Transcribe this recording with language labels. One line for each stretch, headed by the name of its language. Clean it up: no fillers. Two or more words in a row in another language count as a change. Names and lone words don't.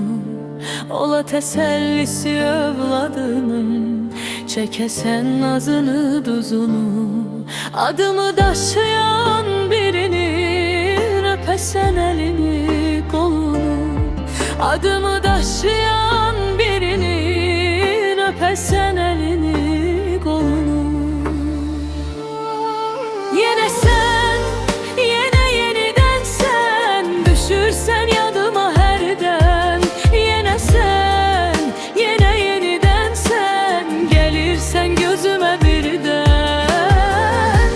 Azerbaijani: Ola təsəllisi övladının, çəkəsən nazını duzunu. Adımı daşıyan birinin, öpəsən elini qolunu. Adımı daşıyan birinin, öpəsən elini qolunu.
Turkish: Yine sen, yine yeniden sen,
Azerbaijani: düşürsen yadıma herden.
Turkish: Yine sen, yine yeniden sen,
Azerbaijani: gelirsen gözüme birden.